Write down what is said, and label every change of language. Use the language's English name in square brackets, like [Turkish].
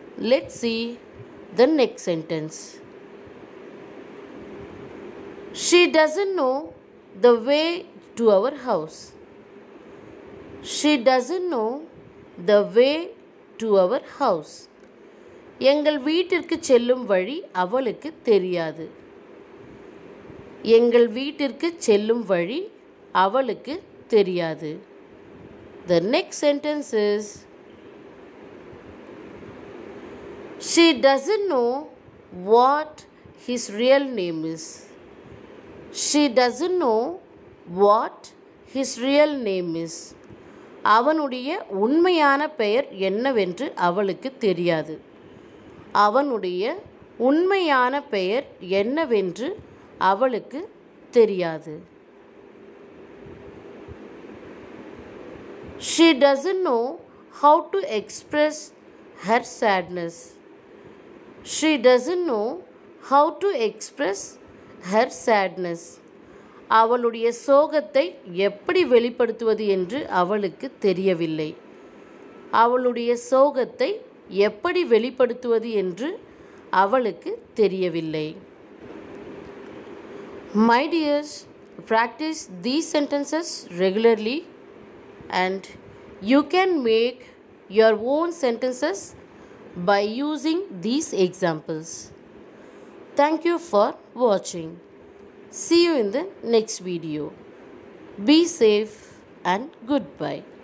[English] Let's see the next sentence. She doesn't know the way to our house. She doesn't know the way to our house. [Tamil] எங்கள் வீட்டிற்கு செல்லும் வழி அவளுக்கு தெரியாது. எங்கள் வீட்டிற்கு செல்லும் வழி அவளுக்கு தெரியாது. [English] The next sentence is, she doesn't know what his real name is. She doesn't know what his real name is. [Tamil] அவனுடைய உண்மையான பெயர் என்னவென்று அவளுக்கு தெரியாது. அவனுடைய உண்மையான பெயர் என்னவென்று அவளுக்கு தெரியாது. [English] She doesn't know how to express her sadness. She doesn't know how to express her sadness. [Tamil] அவளுடைய சோகத்தை எப்படி வெளிப்படுத்துவது என்று அவளுக்கு தெரியவில்லை. அவளுடைய சோகத்தை எப்படி வெளிப்படுத்துவது என்று அவளுக்கு தெரியவில்லை. [English] My dears, practice these sentences regularly and you can make your own sentences by using these examples. Thank you for watching. See you in the next video. Be safe and goodbye.